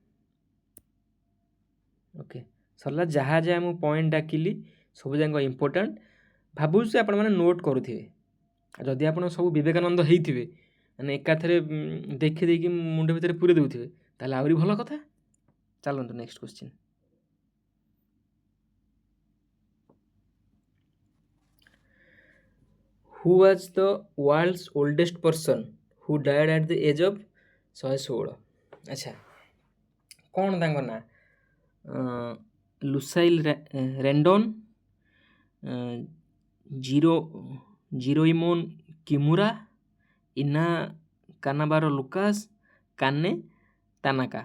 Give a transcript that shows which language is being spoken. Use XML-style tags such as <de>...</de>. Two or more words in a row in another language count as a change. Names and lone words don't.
<or>ଓକେ, ସରିଲା। ଯାହା ମୁଁ ପଏଣ୍ଟ ଡାକିଲି ସବୁ ଯାକ ଇମ୍ପୋର୍ଟାଣ୍ଟ। ଭାବୁଛି ଆପଣମାନେ ନୋଟ୍ କରୁଥିବେ। ଯଦି ଆପଣ ସବୁ ବିବେକାନନ୍ଦ ହେଇଥିବେ, ମାନେ ଏକାଥରେ ଦେଖିଦେଇକି ମୁଣ୍ଡ ଭିତରେ ପୁରେଇ ଦେଉଥିବେ, ତାହେଲେ ଆହୁରି ଭଲ କଥା। ଚାଲନ୍ତୁ</or> <en>next question. Who was the world's oldest person who died at the age of 116?</en> <or>ଆଚ୍ଛା, କ'ଣ ତାଙ୍କ ନାଁ? ଲୁସାଇଲ୍ ରେଣ୍ଡନ୍, ଜିରୋଇମୋନ୍ କିମୁରା, ଇନା କାନାବାରୋ ଲୁକାସ୍, କାନେ ତାନାକା।</or>